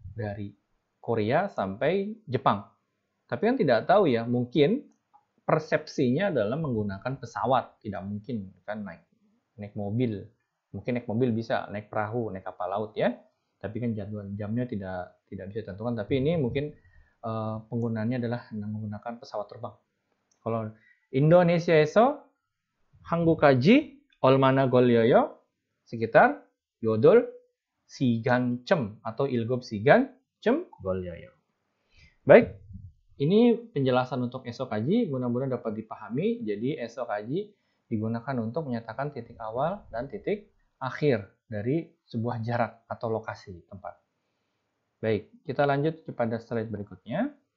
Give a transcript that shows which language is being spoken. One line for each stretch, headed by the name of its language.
Indonesian: Dari Korea sampai Jepang. Tapi kan tidak tahu ya, mungkin persepsinya adalah menggunakan pesawat. Tidak mungkin kan naik mobil. Mungkin naik mobil bisa, naik perahu, naik kapal laut ya. Tapi kan jadwal jamnya tidak bisa ditentukan. Tapi ini mungkin penggunaannya adalah menggunakan pesawat terbang. Kalau
Korean: Indonesia에서 한국까지 얼마나 걸려요?
Indonesian: Sekitar
Korean: 8시간쯤
Indonesian: atau
Korean: 7시간쯤 걸려요.
Indonesian: Baik, ini penjelasan untuk esokaji, mudah-mudahan dapat dipahami. Jadi esokaji digunakan untuk menyatakan titik awal dan titik akhir dari sebuah jarak atau lokasi tempat. Baik, kita lanjut kepada slide berikutnya.